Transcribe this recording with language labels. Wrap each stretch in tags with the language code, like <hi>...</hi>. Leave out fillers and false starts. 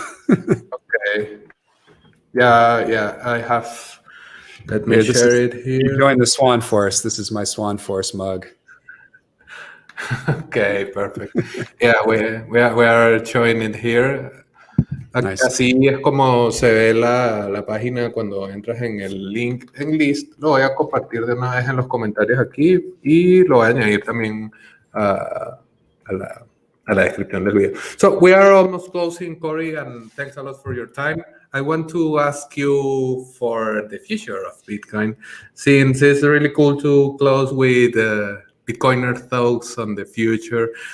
<en>Okay. Yeah, I have. Let me share it here. You join the Swan Force. This is my Swan Force mug. Okay, perfect. Yeah, we are showing it here. Nice.</en> <es>Así es como se ve la página cuando entras en el link en list. Lo voy a compartir de una vez en los comentarios aquí y lo voy a añadir también a la descripción del video.</es> <en>So we are almost closing, Cory, and thanks a lot for your time. I want to ask you for the future of Bitcoin, since it's really cool to close with Bitcoiner thoughts on the future.</en>